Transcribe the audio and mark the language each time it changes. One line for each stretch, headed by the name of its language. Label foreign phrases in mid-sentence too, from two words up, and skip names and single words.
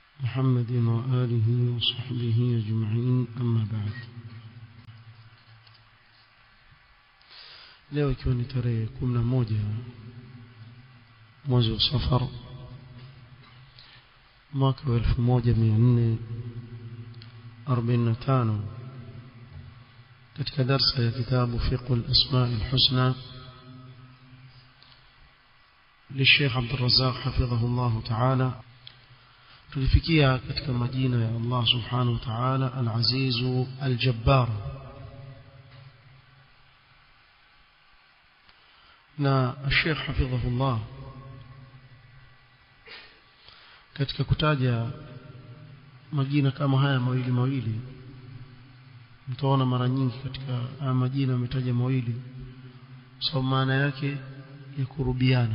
Arabic: محمد وآله وصحبه أجمعين أما بعد.
Swahili: leo ikiwa ni tarehe 11 mwezi wa Safar mwaka 1445 katika darasa ya kitabu fiqh al-asma' al-husna
Arabic: للشيخ عبد الرزاق حفظه الله تعالى
Swahili: tulifikia katika majina ya Allah
Arabic: سبحانه وتعالى
Swahili: al-aziz al-jabbar na Sheikh hafidhahullah katika kutaja majina kama haya mawili mtaona mara nyingi katika majina ametaja mawili sababu maana yake ya kurubiana.